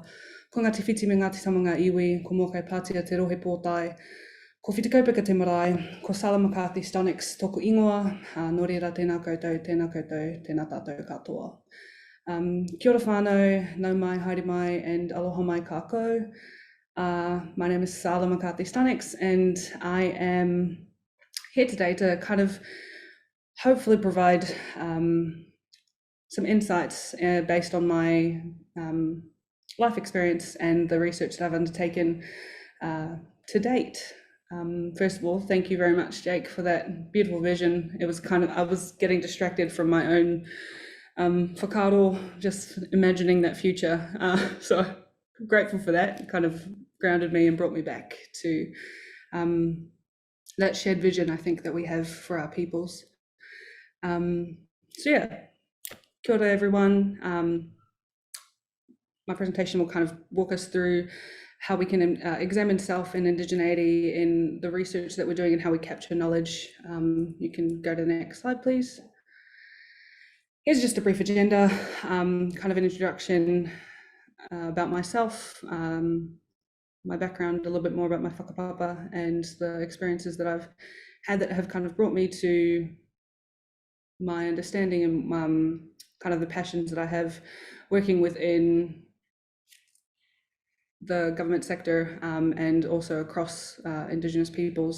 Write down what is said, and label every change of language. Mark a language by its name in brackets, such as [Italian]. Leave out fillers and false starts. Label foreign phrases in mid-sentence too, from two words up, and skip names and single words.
[Māori] Ko Ngāti Whiti me Ngāti Samanga iwi, ko mōkai Pātia te rohe pōtai. Ko Whitikaupika te marae, ko Sala McCarthy-Stonex tōku ingoa, nō reira tēnā koutou, tēnā tātou katoa. Kia ora whānau, nau mai, haere mai, and [Hawaiian] aloha mai kākou. [English] My name is Sala McCarthy-Stonex, and I am here today to kind of hopefully provide some insights based on my life experience and the research that I've undertaken to date. First of all, thank you very much, Jake, for that beautiful vision. It was I was getting distracted from my own whakaaro, just imagining that future. So grateful for that. It kind of grounded me and brought me back to that shared vision, I think, that we have for our peoples. So yeah, [Māori] kia ora everyone. [English] My presentation will kind of walk us through how we can examine self and indigeneity in the research that we're doing and how we capture knowledge. You can go to the next slide, please. Here's just a brief agenda, kind of an introduction about myself, my background, a little bit more about my whakapapa and the experiences that I've had that have kind of brought me to my understanding and kind of the passions that I have working within the government sector and also across Indigenous peoples.